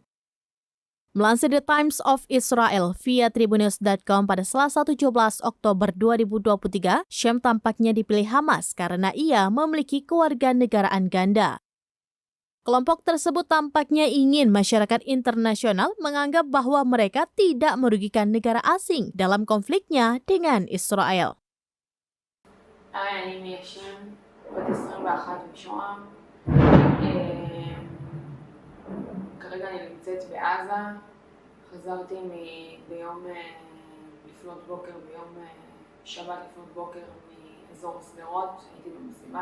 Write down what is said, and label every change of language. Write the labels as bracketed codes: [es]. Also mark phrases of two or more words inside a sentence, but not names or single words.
[id] Melansir The Times of Israel via Tribunnews.com pada Selasa 17 Oktober 2023, Shem tampaknya dipilih Hamas karena ia memiliki kewarganegaraan ganda. Kelompok tersebut tampaknya ingin masyarakat internasional menganggap bahwa mereka tidak merugikan negara asing dalam konfliknya dengan Israel. [he] אני מיישם, בת 21 משוהם. כרגע אני נמצאת בעזה. חזרתי ביום לפנות בוקר, ביום שבת לפנות בוקר מאזור סדרות, הייתי במסיבה.